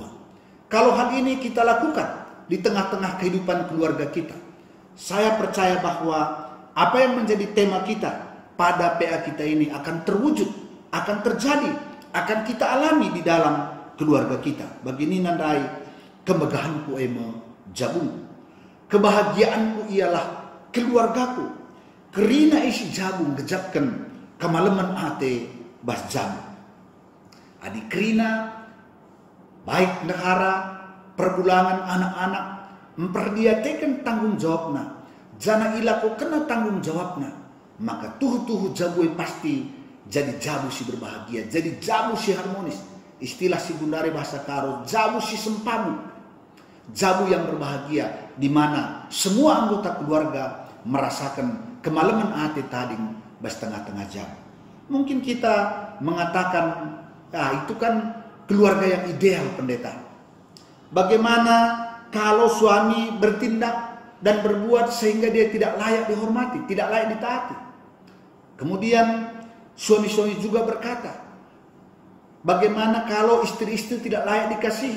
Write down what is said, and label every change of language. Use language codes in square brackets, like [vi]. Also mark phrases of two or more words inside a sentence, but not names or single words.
[id] Kalau hal ini kita lakukan di tengah-tengah kehidupan keluarga kita, saya percaya bahwa apa yang menjadi tema kita pada PA kita ini akan terwujud, akan terjadi, akan kita alami di dalam keluarga kita. [btx] Begini nandai, kemegahanku eme jabung, [id] kebahagiaanku ialah keluargaku, [btx] kerina isi jabung gejapkan kemalaman ate bas jamu. Adik kerina baik negara, pergulangan anak-anak memperdiatekan [id] tanggung jawabna, [btx] jana ilako kena [id] tanggung jawabna, [btx] maka tuhu jabue pasti jadi jabu si berbahagia, jadi jabu si harmonis. Istilah si Bundare bahasa Karo, jabu si sempamu, [id] jabu yang berbahagia, di mana semua anggota keluarga merasakan kemalaman hati [btx] tading bas tengah-tengah jam. [id] Mungkin kita mengatakan, itu kan keluarga yang ideal, pendeta. Bagaimana kalau suami bertindak dan berbuat sehingga dia tidak layak dihormati, tidak layak ditaati? Kemudian suami-suami juga berkata, bagaimana kalau istri-istri tidak layak dikasihi?